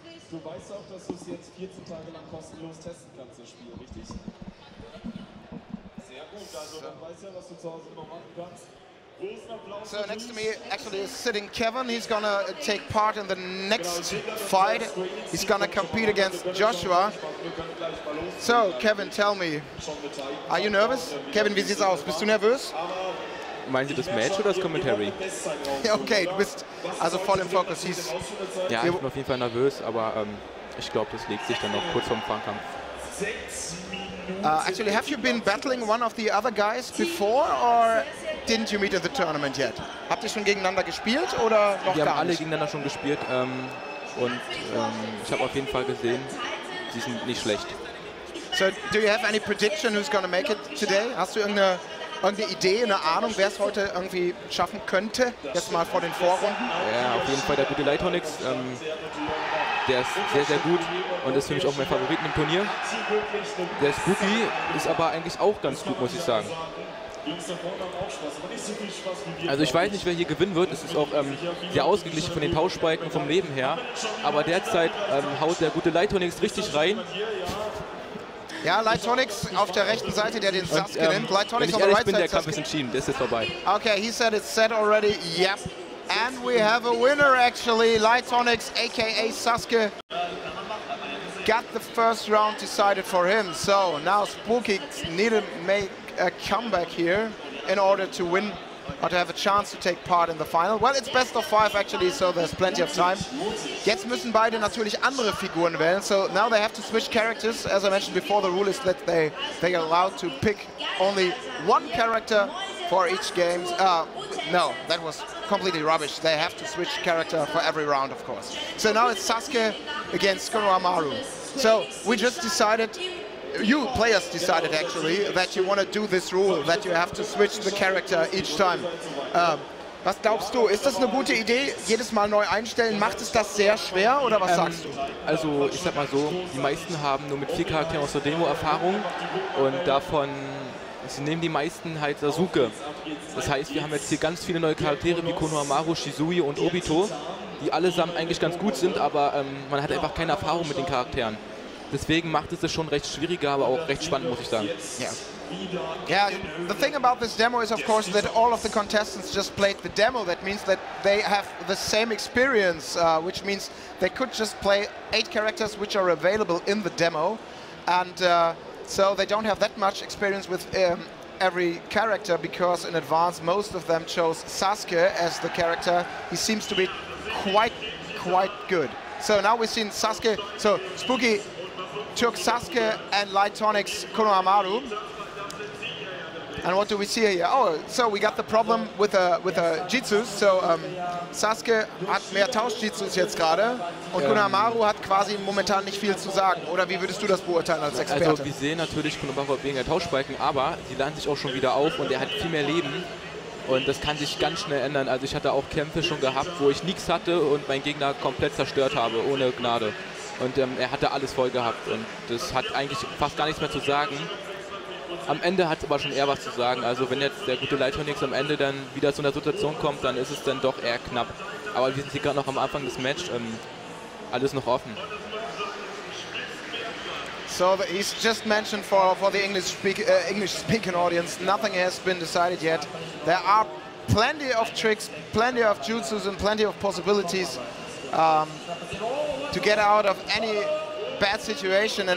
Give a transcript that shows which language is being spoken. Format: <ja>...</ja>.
<de>Du weißt auch, dass du es jetzt 14 Tage lang kostenlos testen kannst, das Spiel, richtig? Sehr gut, also dann weißt ja, was du zu Hause noch machen kannst.</de> <en>So next to me actually is sitting Kevin. He's gonna take part in the next fight. He's gonna compete against Joshua. So Kevin, tell me, are you nervous?</en> <de>Kevin, wie sieht's aus? Bist du nervös? Meinen Sie das Match oder das Commentary? Ja, okay, du bist also voll im Fokus. Ja, ich bin auf jeden Fall nervös, aber ich glaube, das legt sich dann noch kurz vorm Fangkampf.</de> <en>Actually, have you been battling one of the other guys before, or didn't you meet at the tournament yet?</en> <de>Habt ihr schon gegeneinander gespielt oder noch gar nicht? Wir haben alle gegeneinander schon gespielt und ich habe auf jeden Fall gesehen, sie sind nicht schlecht.</de> <en>So, do you have any prediction who's going to make it today?</en> <de>Hast du irgendeine irgendeine Idee, eine Ahnung, wer es heute irgendwie schaffen könnte? Jetzt mal vor den Vorrunden. Ja, auf jeden Fall der gute Lightonix. Der ist sehr, sehr gut und ist für mich auch mein Favorit im Turnier. Der Spooky ist aber eigentlich auch ganz gut, muss ich sagen. Also ich weiß nicht, wer hier gewinnen wird. Es ist auch sehr ausgeglichen von den Tauschbalken vom Leben her. Aber derzeit haut der gute Lightonix richtig rein. Ja, Lightonix auf der rechten Seite, der den Sasuke nimmt. Wenn Lightonix ich</de> <en>on the</en> <de>ehrlich</de> <en>right</en> <de>bin,</de> <en>side.</en> <de>der Kampf ist entschieden. Das ist vorbei.</de> <en>Okay, he said it's set already. Yep. And we have a winner actually. Lightonix, aka Sasuke, got the first round decided for him. So now Spooky need to make a comeback here in order to win or to have a chance to take part in the final. Well, it's best of 5 actually, so there's plenty of time.</en> <de>Jetzt müssen beide natürlich andere Figuren wählen.</de> <en>So now they have to switch characters. As I mentioned before, the rule is that they are allowed to pick only one character for each game. No, that was completely rubbish. They have to switch character for every round, of course. So now it's Sasuke against Konohamaru. So we just decided, you players decided actually, that you want to do this rule, that you have to switch the character each time.</en> <de>Was glaubst du, ist das eine gute Idee, jedes Mal neu einstellen? Macht es das sehr schwer oder was sagst du? Also ich sag mal so, die meisten haben nur mit 4 Charakteren aus der Demo Erfahrung und davon nehmen die meisten halt Sasuke. Das heißt, wir haben jetzt hier ganz viele neue Charaktere wie Konohamaru, Shisui und Obito, die allesamt eigentlich ganz gut sind, aber man hat einfach keine Erfahrung mit den Charakteren. Deswegen macht es das schon recht schwieriger, aber auch recht spannend, muss ich sagen.</de> <en>Yeah, the thing about this demo is, of course, that all of the contestants just played the demo. That means that they have the same experience, which means they could just play 8 characters which are available in the demo. And so they don't have that much experience with every character, because in advance most of them chose Sasuke as the character. He seems to be quite good. So now we've seen Sasuke. So Spooky took Sasuke and Lightonix Konohamaru. And what do we see here? Oh, so we got the problem with a Jitsus.</en> <de>So Sasuke hat mehr Tausch-Jitsus jetzt gerade und Konohamaru hat quasi momentan nicht viel zu sagen. Oder wie würdest du das beurteilen als Experte? Also wir sehen natürlich Konohamaru wegen der Tauschbalken, aber sie laden sich auch schon wieder auf und er hat viel mehr Leben. Und das kann sich ganz schnell ändern. Also ich hatte auch Kämpfe schon gehabt, wo ich nichts hatte und meinen Gegner komplett zerstört habe, ohne Gnade. Und er hatte alles voll gehabt und das hat eigentlich fast gar nichts mehr zu sagen. Am Ende hat es aber schon eher was zu sagen. Also wenn jetzt der gute Lightonix am Ende dann wieder zu einer Situation kommt, dann ist es dann doch eher knapp. Aber wir sind hier gerade noch am Anfang des Matches, alles noch offen.</de> <en>So he's just mentioned for the English-speaking audience, nothing has been decided yet. There are plenty of tricks, plenty of jutsus and plenty of possibilities to get out of any bad situation.</en>